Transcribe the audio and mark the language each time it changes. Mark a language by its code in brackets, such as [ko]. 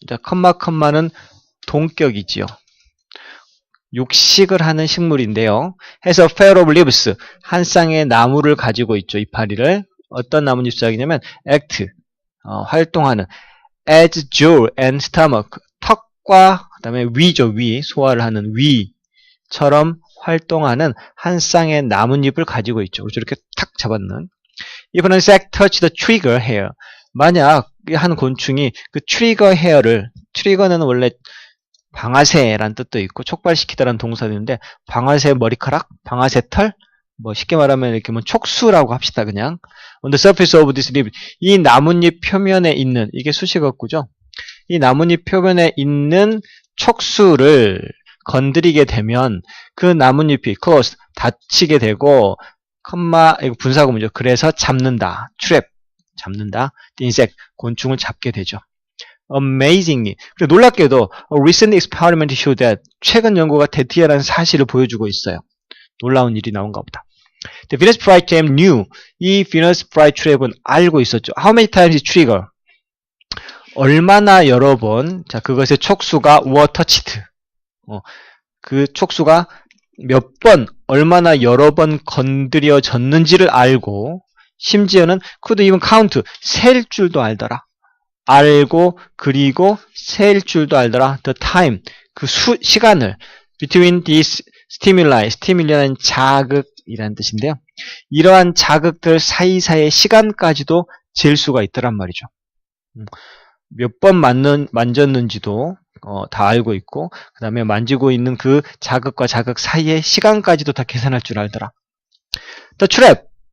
[ko] 컴마는 동격이지요. 육식을 하는 식물인데요. [en] has a pair of leaves. [ko] 한 쌍의 나무를 가지고 있죠. 이파리를. 어떤 나뭇잎 짝이냐면 [en] act, [ko] 활동하는 [en] as jaw and stomach. [ko] 턱과 그다음에 위죠. 위, 소화를 하는 위처럼 활동하는 한 쌍의 나뭇잎을 가지고 있죠. 그래서 이렇게 탁 잡았는. [en] If an insect touch the trigger hair. [ko] 만약 한 곤충이 그 트리거 헤어를, 트리거는 원래 방아쇠란 뜻도 있고 촉발시키다라는 동사도 있는데 방아쇠 머리카락, 방아쇠 털, 뭐 쉽게 말하면 이렇게 뭐 촉수라고 합시다. [en] 그냥 on the surface of this leaf. [ko] 이 나뭇잎 표면에 있는 이게 수식어구죠. 이 나뭇잎 표면에 있는 촉수를 건드리게 되면 그 나뭇잎이 close 닫히게 되고 컴마 이거 분사구문이죠. 그래서 잡는다. trap 잡는다. insect 곤충을 잡게 되죠. Amazingly. 그리고 놀랍게도 [en] a recent experiment showed that [ko] 최근 연구가 대티아라는 사실을 보여주고 있어요. 놀라운 일이 나온가 보다. [en] The Venus flytrap knew. [ko] 이 Venus flytrap은 알고 있었죠. [en] How many times it trigger? [ko] 얼마나 여러 번, 자, 그것의 촉수가 [en] were touched. [ko] 그 촉수가 몇 번, 얼마나 여러 번 건드려졌는지를 알고, 심지어는 [en] could even count, [ko] 셀 줄도 알더라. 알고, 그리고 셀 줄도 알더라. The time, 그 시간을, [en] between these stimuli, [ko] stimul이라는 자극이라는 뜻인데요. 이러한 자극들 사이사이의 시간까지도 잴 수가 있더란 말이죠. 몇 번 만졌는지도 다 알고 있고, 그 다음에 만지고 있는 그 자극과 자극 사이의 시간까지도 다 계산할 줄 알더라. [en] The trap.